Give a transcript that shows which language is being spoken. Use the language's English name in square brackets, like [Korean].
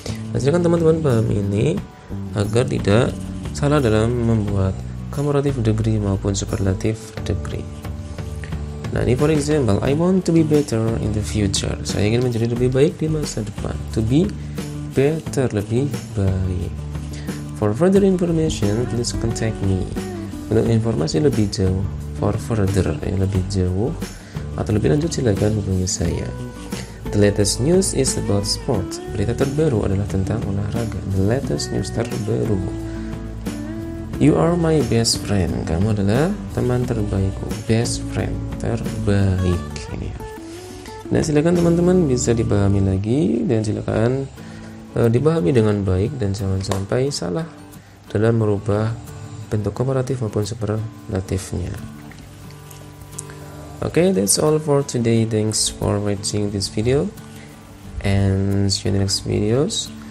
[Indonesian] Nah, silakan teman-teman paham ini agar tidak salah dalam membuat comparative degree maupun superlative degree. Nah, ini [English] for example, I want to be better in the future. [Indonesian] Saya ingin menjadi lebih baik di masa depan. [English] To be better, [Indonesian] lebih baik. [English] For further information, please contact me. [Indonesian] Untuk informasi lebih jauh, [English] for further, [Indonesian] yang lebih jauh atau lebih lanjut, silakan hubungi saya. [English] The latest news is about sport. [Indonesian] Berita terbaru adalah tentang olahraga. [English] The latest news [Indonesian] terbaru. [English] You are my best friend. [Indonesian] Kamu adalah teman terbaikku. [English] Best friend, [Indonesian] terbaik. Ini. Nah, silakan teman-teman bisa dipahami lagi dan silakan dipahami dengan baik dan jangan sampai salah dalam merubah bentuk komparatif maupun superlatifnya. [English] Okay, that's all for today. Thanks for watching this video and see you in the next videos.